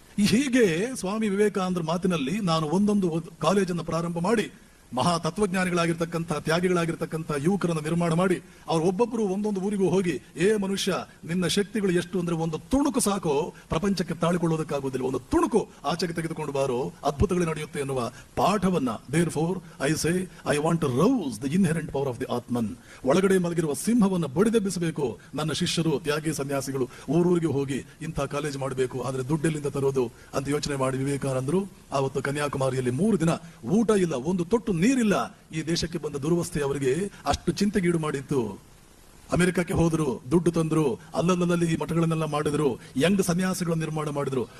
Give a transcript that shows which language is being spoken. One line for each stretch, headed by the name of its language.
Kannada: ಹೀಗೆ ಸ್ವಾಮಿ ವಿವೇಕಾನಂದರ ಮಾತಿನಲ್ಲಿ ನಾನು ಒಂದೊಂದು ಕಾಲೇಜನ್ನು ಪ್ರಾರಂಭ ಮಾಡಿ ಮಹಾ ತತ್ವಜ್ಞಾನಿಗಳಾಗಿರ್ತಕ್ಕಂಥ, ತ್ಯಾಗಿಗಳಾಗಿರ್ತಕ್ಕಂಥ ಯುವಕರನ್ನು ನಿರ್ಮಾಣ ಮಾಡಿ ಅವ್ರು ಒಬ್ಬೊಬ್ಬರು ಒಂದೊಂದು ಊರಿಗೂ ಹೋಗಿ, ಮನುಷ್ಯ ನಿನ್ನ ಶಕ್ತಿಗಳು ಎಷ್ಟು ಅಂದ್ರೆ ಒಂದು ತುಣುಕು ಸಾಕು, ಪ್ರಪಂಚಕ್ಕೆ ತಾಳಿಕೊಳ್ಳೋದಕ್ಕಾಗುವುದಿಲ್ಲ, ಒಂದು ತುಣುಕು ಆಚೆಗೆ ತೆಗೆದುಕೊಂಡು ಬಾರೋ, ಅದ್ಭುತಗಳು ನಡೆಯುತ್ತೆ ಎನ್ನುವ ಪಾಠವನ್ನ.
English: Therefore I say, I want to rouse the inherent power of the Atman.
Kannada: ಒಳಗಡೆ ಮಲಗಿರುವ ಸಿಂಹವನ್ನು ಬಡಿದೆಬ್ಬಿಸಬೇಕು. ನನ್ನ ಶಿಷ್ಯರು, ತ್ಯಾಗಿ ಸನ್ಯಾಸಿಗಳು ಊರೂರಿಗೆ ಹೋಗಿ ಇಂಥ ಕಾಲೇಜ್ ಮಾಡಬೇಕು, ಆದ್ರೆ ದುಡ್ಡೆಲ್ಲಿಂದ ತರೋದು ಅಂತ ಯೋಚನೆ ಮಾಡಿ ವಿವೇಕಾನಂದರು ಆವತ್ತು ಕನ್ಯಾಕುಮಾರಿಯಲ್ಲಿ 3 ದಿನ ಊಟ ಇಲ್ಲ, ಒಂದು ತೊಟ್ಟು ನೀರಿಲ್ಲ. ಈ ದೇಶಕ್ಕೆ ಬಂದ ದುರ್ವಸ್ಥೆ ಅವರಿಗೆ ಅಷ್ಟು ಚಿಂತೆಗೀಡು ಮಾಡಿತ್ತು. ಅಮೆರಿಕಕ್ಕೆ ಹೋದ್ರು, ದುಡ್ಡು ತಂದ್ರು, ಅಲ್ಲಲ್ಲಿ ಈ ಮಠಗಳನ್ನೆಲ್ಲ ಮಾಡಿದ್ರು, ಯಂಗ್ ಸನ್ಯಾಸಿಗಳನ್ನು ನಿರ್ಮಾಣ ಮಾಡಿದ್ರು.